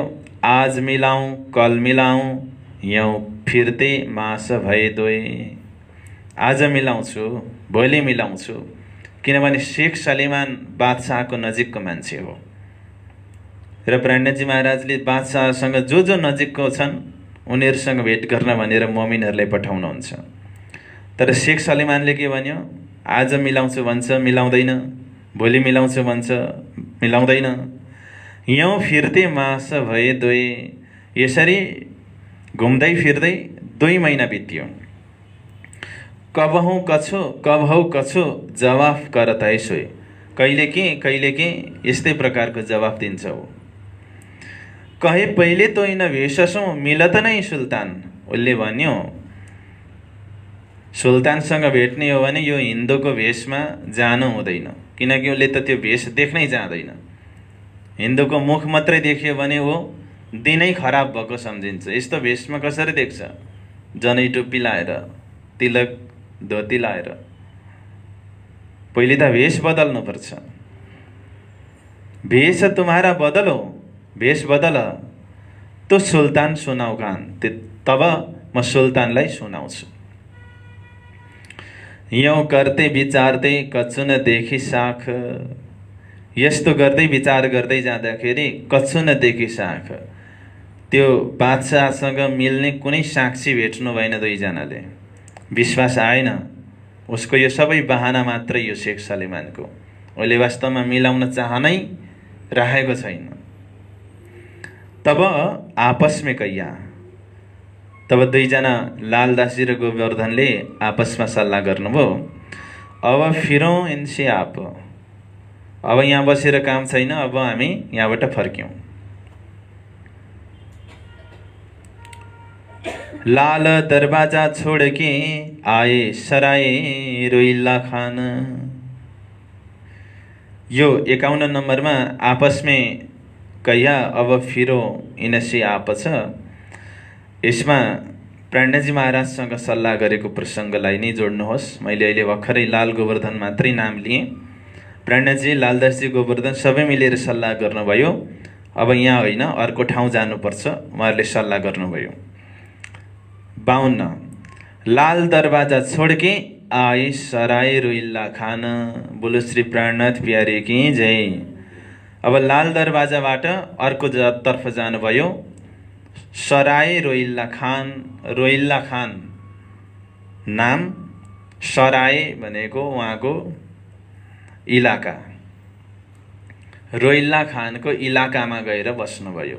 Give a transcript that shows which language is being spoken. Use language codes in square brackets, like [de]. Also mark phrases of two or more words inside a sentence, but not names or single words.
[hi] आज मिलाऊं कल मिलाऊं, यौं फिर्ते मास भए दोए, [ne] आज मिलाउँछु भोलि मिलाउँछु, किनभने शेख सलेमान बादशाहको नजिकको मान्छे हो र प्राणजी महाराजले बादशाहसँग जो नजिकको छन् उनीहरूसँग भेट गर्न भनेर मोमिनहरूलाई पठाउनुहुन्छ। तर शेख सलेमानले के भन्यो, आज मिलाउँछु भन्छ मिलाउँदैन, भोलि मिलाउँछु भन्छ मिलाउँदैन। [hi] यौं फिर्ते मास भए दोए, [ne] यसरी घुम्दै फिर्दै 2 महिना बित्यो। [hi] कबहौ कछु जवाफ करत है सोए, [ne] कहिले के यस्तै प्रकारको जवाफ दिन्छौ। [hi] कहे पहिले तो इन भेषसौँ मिलत नै सुल्तान, [ne] उसले भन्यो सुल्तानसँग भेट्ने हो भने यो हिन्दूको भेषमा जानु हुँदैन, किनकि उसले त त्यो भेष देख्नै जाँदैन। हिन्दूको मुख मात्रै देख्यो भने वो दिनै खराब भएको सम्झिन्छ। यस्तो भेषमा कसरी देख्छ? जनै टोपी लाएर, तिलक धोती लाएर। पहिले त भेष बदल्नुपर्छ। [hi] भेष तुम्हारा बदलो, [ne] भेष बदल, [hi] तो सुल्तान सुनाउ खान, [ne] तब म सुल्तानलाई सुनाउँछु। [hi] यौं करते विचारते कछु न देखी साख, [ne] यस्तो गर्दै विचार गर्दै जाँदाखेरि [hi] कछु न देखी साख, [ne] त्यो बादशाहसँग मिल्ने कुनै साक्षी भेट्नु भएन। 2 जनाले विश्वास आएन। उसको यो सबै बहाना मात्रै यो शेख सलेमानको, उसले वास्तवमा मिलाउन चाहनै राखेको छैन। [hi] तब आपस में कैया, [ne] तब 2 जना लालदासजी र गोवर्धनले आपसमा सल्लाह गर्नुभयो। [hi] अब फिरौँ इनसे आप, [ne] अब यहाँ बसेर काम छैन, अब हामी यहाँबाट फर्क्यौँ। [hi] लाल दरवाजा छोड़ के आए सराए रोइल्ला खान। [ne] यो 51 नम्बरमा [hi] आपस में कहिया अब फिरो इनसे आपछ। [ne] यसमा प्राणजी महाराजसँग सल्लाह गरेको प्रसङ्गलाई नै जोड्नुहोस्। मैले अहिले भर्खरै लाल गोवर्धन मात्रै नाम लिएँ। प्राणजी, लालदासजी, गोवर्धन सबै मिलेर सल्लाह गर्नुभयो, अब यहाँ होइन अर्को ठाउँ जानुपर्छ। उहाँहरूले सल्लाह गर्नुभयो। [hi] 52 लाल दरवाजा छोड्के आए सराय रोइल्ला खान। बोलो श्री प्राणनाथ प्यारे की जय। [ne] अब लाल दरवाजाबाट अर्को तर्फ जानुभयो, सराय रोइल्ला खान। रोइल्ला खान नाम, सराय भनेको उहाँको इलाका। रोइल्ला खानको इलाकामा गएर बस्नुभयो।